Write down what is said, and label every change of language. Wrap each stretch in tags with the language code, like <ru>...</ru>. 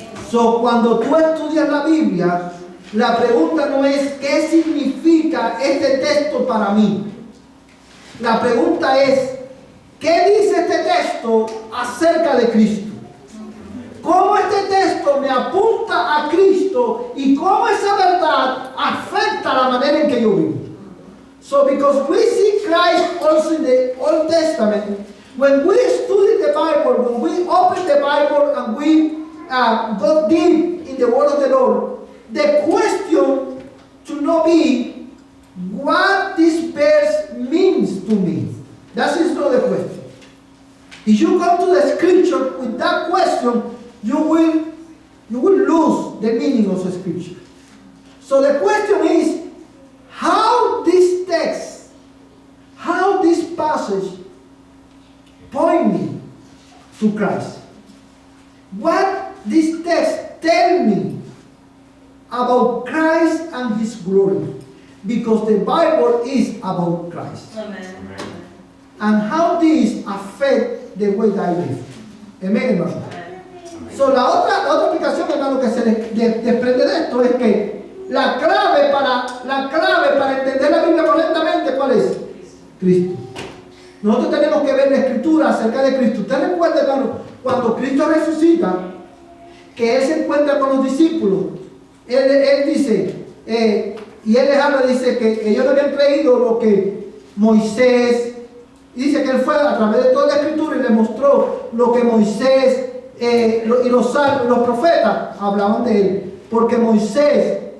<es>So, cuando tú estudias la Biblia, la pregunta no es ¿qué significa este texto para mí? La pregunta es ¿qué dice este texto acerca de Cristo? ¿Cómo este texto me apunta a Cristo y cómo esa verdad afecta la manera en que yo vivo?</es> <en>So, because we see Christ also in the Old Testament, when we study the Bible, when we open the Bible and we go deep in the Word of the Lord, the question should not be what this verse means to me. That is not the question. If you come to the scripture with that question, you will lose the meaning of the scripture. So the question is, how this text, how this passage point me to Christ? What this text tell me about Christ and His glory? Because the Bible is about Christ. Amen. And how this affect the way that I live.</en> <es>Amen, hermano. So, la otra aplicación, hermano, que se desprende de esto es que la clave para entender la Biblia correctamente, ¿cuál es? Cristo. Nosotros tenemos que ver la Escritura acerca de Cristo. Usted recuerda, hermano, cuando Cristo resucita, que Él se encuentra con los discípulos, Él dice, y Él les habla, dice que ellos no habían creído lo que Moisés, y dice que Él fue a través de toda la Escritura y les mostró lo que Moisés y los salmos, los profetas hablaban de Él, porque Moisés</es>